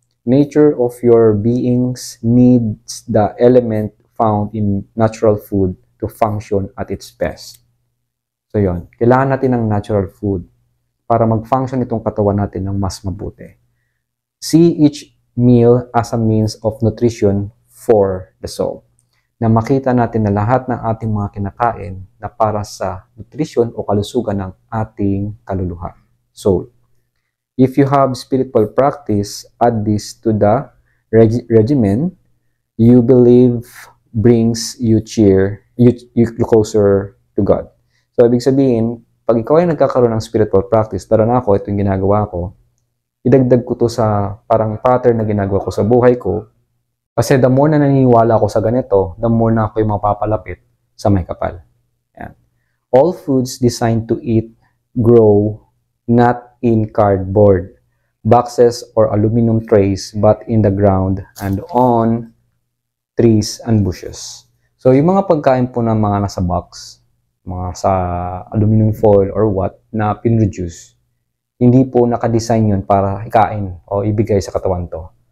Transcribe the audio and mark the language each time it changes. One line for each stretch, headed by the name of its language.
English: Nature of your beings needs the element found in natural food to function at its best. So, yun.
Filipino: Kailangan natin ng natural food para mag-function itong katawan natin ng mas mabuti.
English: See each meal as a means of nutrition for the soul.
Filipino: Na makita natin na lahat ng ating mga kinakain na para sa nutrition o kalusugan ng ating kaluluha, soul.
English: If you have spiritual practice, add this to the regimen you believe brings you closer to God.
Filipino: So, ibig sabihin, pag ikaw ay nagkakaroon ng spiritual practice, tara na ako, ito yung ginagawa ko, idagdag ko to sa parang pattern na ginagawa ko sa buhay ko. Kasi the more na naniniwala ako sa ganito, the more na ako yung mapapalapit sa may kapal. Yan.
English: All foods designed to eat grow not in cardboard boxes or aluminum trays, but in the ground and on trees and bushes.
Filipino: So, yung mga pagkain po ng mga nasa box, mga sa aluminum foil or what, na pinreduce, hindi po nakadesign yun para ikain o ibigay sa katawan to.